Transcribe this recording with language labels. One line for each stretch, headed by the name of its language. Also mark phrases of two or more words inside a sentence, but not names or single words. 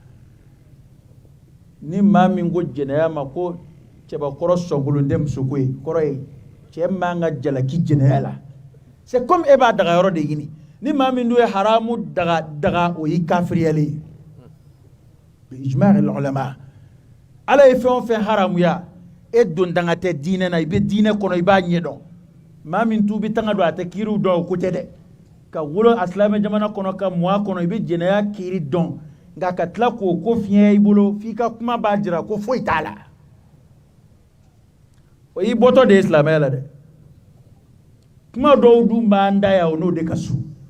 Bambara: ni maa min ko jɛnɛya ma ko cɛbakɔrɔ sɔgolonden muso ko ye kɔrɔ ye cɛ man ka jalaki jɛnɛya la
French: c'est comme
Bambara: e b'a daga yɔrɔ de ɲini ni maa min dun ye haramu daga o yi kafiriyalen ye
Arabic: بإجماع العلماء
Bambara: ala ye fɛn o fɛn haramuya e don danga tɛ diinɛ na i bɛ diinɛ kɔnɔ i b'a ɲɛdɔn maa min tu bɛ tanga don a tɛ kiiriw dɔn o ko tɛ dɛ ka wolo a silamɛ jamana kɔnɔ ka mɔ a kɔnɔ i bɛ jɛnɛya kiiri dɔn nka ka tila k'o ko fiɲɛ i bolo f'i ka kuma b'a jira ko foyi t'a la o y'i bɔtɔ de ye silamɛya la dɛ kuma dɔw dun b'an da yan o n'o de ka surun